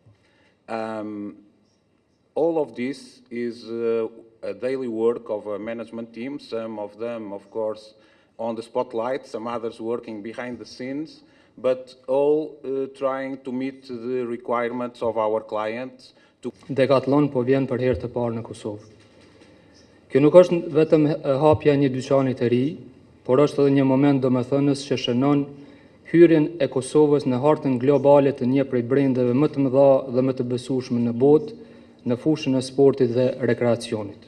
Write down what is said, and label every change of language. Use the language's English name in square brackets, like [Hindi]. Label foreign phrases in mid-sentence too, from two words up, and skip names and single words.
[English] All of this is a daily work of a management team, some of them, of course, on the spotlight, some others working behind the scenes, but all trying to meet the requirements of our clients. [Albanian] Decathlon po vjen për herë të parë në Kosovë. Kjo nuk është vetëm hapja një dyqani të ri, por është edhe një moment domethënës që shënon hyrjen e Kosovës në hartën globale të një prej brendeve më të mëdha dhe më të besueshme në botë në fushën e sportit dhe rekreacionit.